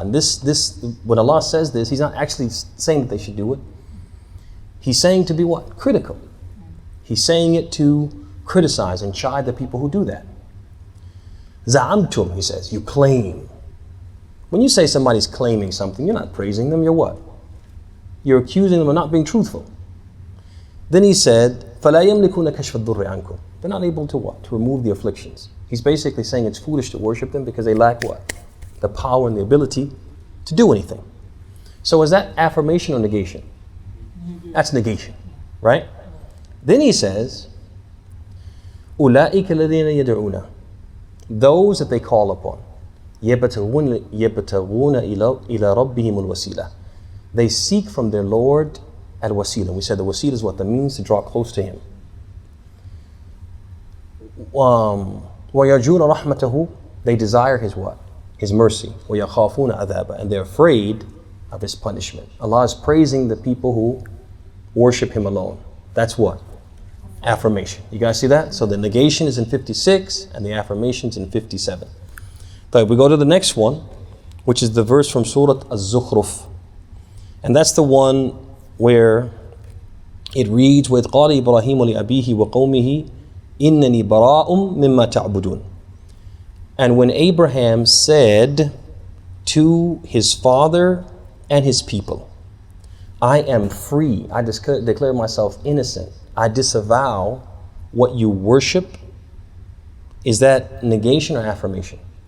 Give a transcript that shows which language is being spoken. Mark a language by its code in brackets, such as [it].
[en] And this, when Allah says this, He's not actually saying that they should do it. He's saying to be what? Critical. He's saying it to criticize and chide the people who do that. Za'amtum, He says, you claim. When you say somebody's claiming something, you're not praising them, you're what? You're accusing them of not being truthful. Then He said, [ar] فَلَا يَمْلِكُونَ كَشْفَ الضُّرِّ عَنْكُمْ. [en] They're not able to what? To remove the afflictions. He's basically saying it's foolish to worship them because they lack what? The power and the ability to do anything. So is that affirmation or negation? That's negation, right? Then He says, [ar] أُولَٰئِكَ الَّذِينَ يَدْعُونَ. [en] Those that they call upon. [ar] يَبْتَغُونَ إِلَى رَبِّهِمُ الْوَسِيلَةِ. [en] They seek from their Lord al-wasila. We said the wasila is what? The means to draw close to Him. [ar] وَيَرْجُونَ رَحْمَتَهُ. [en] They desire His what? His mercy. [ar] وَيَخَافُونَ عَذَابَهُ. [en] And they're afraid of His punishment. Allah is praising the people who worship Him alone. That's what? Affirmation. You guys see that? So the negation is in 56 and the affirmation is in 57. So we go to the next one, which is the verse from Surah Azuch. And that's the one where it reads, [ar] وَإِذْ قَالَ إِبْرَاهِيمُ لِأَبِيهِ وَقَوْمِهِ إِنَّنِي بَرَاءٌ مِّمَّا تَعْبُدُونَ. [en] And when Abraham said to his father and his people, I am free, I declare myself innocent, I disavow what you worship. Is that negation or affirmation?